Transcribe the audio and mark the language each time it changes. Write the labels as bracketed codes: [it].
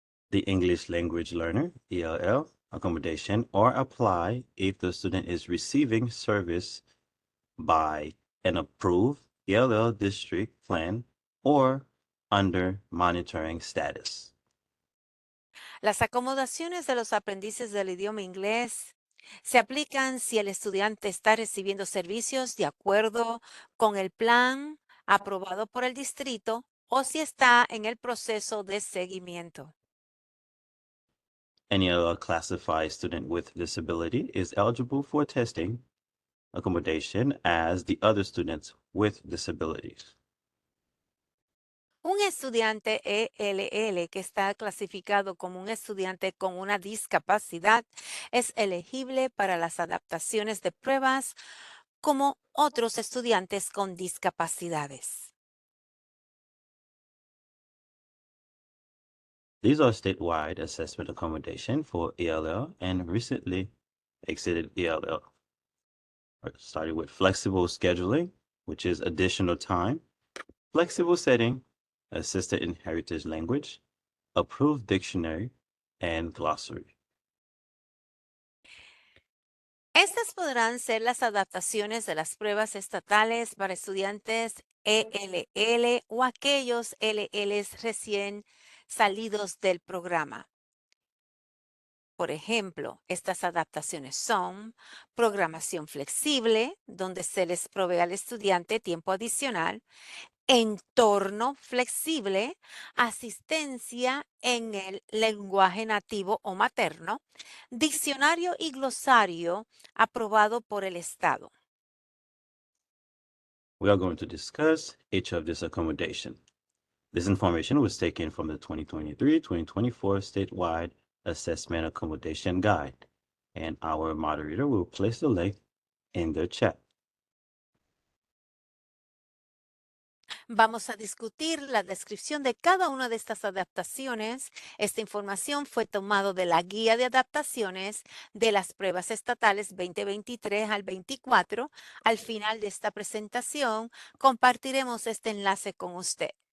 [en] The English language learner, ELL, accommodation or apply if the student is receiving service by an approved ELL district plan or under monitoring status. [es] Las acomodaciones de los aprendices del idioma inglés se aplican si el estudiante está recibiendo servicios de acuerdo con el plan aprobado por el distrito o si está en el proceso de seguimiento. [en] Any other classified student with disability is eligible for testing accommodation as the other students with disabilities. [es] Un estudiante ELL que está clasificado como un estudiante con una discapacidad es elegible para las adaptaciones de pruebas como otros estudiantes con discapacidades. [en] These are statewide assessment accommodation for ELL and recently exited ELL. Starting with flexible scheduling, which is additional time, flexible setting, assisted in heritage language, approved dictionary, and glossary. [es] Estas podrán ser las adaptaciones de las pruebas estatales para estudiantes ELL o aquellos LLs recién salidos del programa. Por ejemplo, estas adaptaciones son programación flexible, donde se les provee al estudiante tiempo adicional, entorno flexible, asistencia en el lenguaje nativo o materno, diccionario y glosario aprobado por el Estado. [en] We are going to discuss each of this accommodation. This information was taken from the 2023-2024 statewide assessment accommodation guide, and our moderator will place the link in the chat. [es] Vamos a discutir la descripción de cada una de estas adaptaciones. Esta información fue tomado de la guía de adaptaciones de las pruebas estatales 2023 al 24. Al final de esta presentación, compartiremos este enlace con usted.